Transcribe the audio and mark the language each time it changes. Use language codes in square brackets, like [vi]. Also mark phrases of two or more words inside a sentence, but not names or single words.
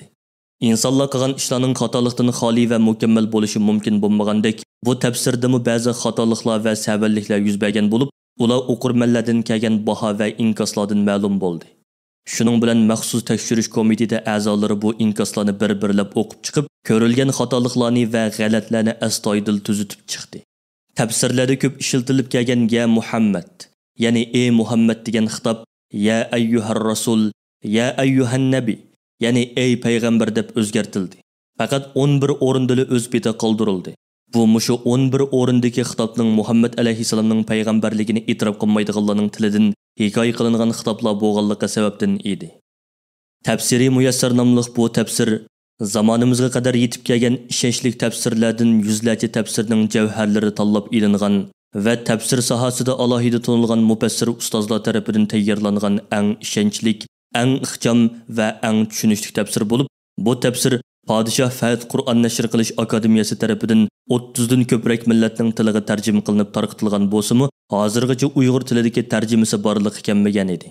[uz] İnsanlar qilgan ishlarning xatolikdan xoli va mukammal bo'lishi mumkin bo'lmagandek, bu tafsirdami ba'zi xatoliklar va savalliklar yuz bergan bo'lib, ular o'qirmanlardan kelgan baho va inkoslardan ma'lum bo'ldi. Shuning bilan maxsus tekshirish komiteti a'zolari bu inkoslarni bir-birlab o'qib chiqib, ko'rilgan xatoliklarni va g'alатlarni astoydil tuzitib chiqdi. Tafsirlarda ko'p ishlatilib kelgan ya Muhammad, ya'ni ey Muhammad degan xitob [ar] ya ayyuhar rasul, ya ayyuhan nabi, [uz] ya'ni ey payg'ambar deb o'zgartildi. Faqat 11 o'rinda o'z beti qoldirildi. Bu mushu 11 o'rindagi xitobning Muhammad alayhisalomning payg'ambarligini e'tirof qilmaydiganlarning tilidan hikoya qilingan xitoblar bo'lganligi sababdan edi. Tafsiri muyassar nomli bu tafsir zamonimizga qadar yetib kelgan ishonchli tafsirlardan yuzlarcha tafsirning javharlari tanlab ilingan va tafsir sohasida alohida tanilgan mufassir ustozlar tomonidan tayyorlangan eng ishonchli, eng ixcham va eng tushunishli tafsir bo'lib, bu tafsir Podshoh Fahd Qur'on nashr qilish akademiyasi tomonidan 30 dan ko'proq millatning tiliga tarjima qilinib tarqatilgan bo'lsa-mu, hozirgacha Uyg'ur tilidagi tarjimasi borligi kelmagan edi.